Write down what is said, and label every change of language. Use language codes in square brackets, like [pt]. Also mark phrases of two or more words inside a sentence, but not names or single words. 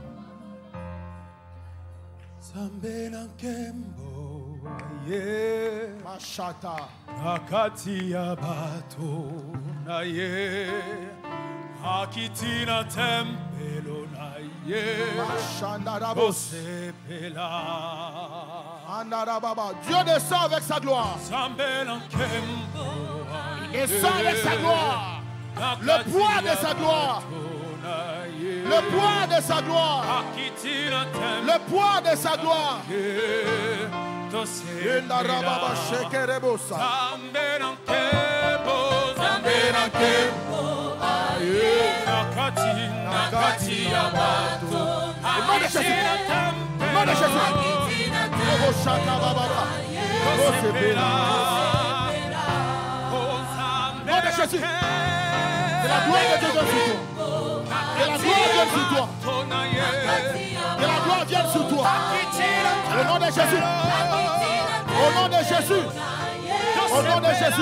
[ln] Zambena Kembo, yeah. Machata. Nakati ya bato na ye, akitina tempelo na ye, Machandarabos. osepela. Andarababa. [fr] Dieu descend avec sa gloire. Zambena Kembo, Descend avec sa gloire. Le poids de sa gloire. Le poids de sa gloire. Le poids de sa gloire. Indarababa shekerebosa. [ln] Nakati ya bato. [fr] Au nom de Jésus. Au nom de Jésus. Roboshaka bababa. Rosebela. Au nom de Jésus. Que la gloire de Dieu vienne sur toi. Que la gloire vienne sur toi. Que la gloire vienne sur toi. Au nom de Jésus. Au nom de Jésus. Au nom de Jésus.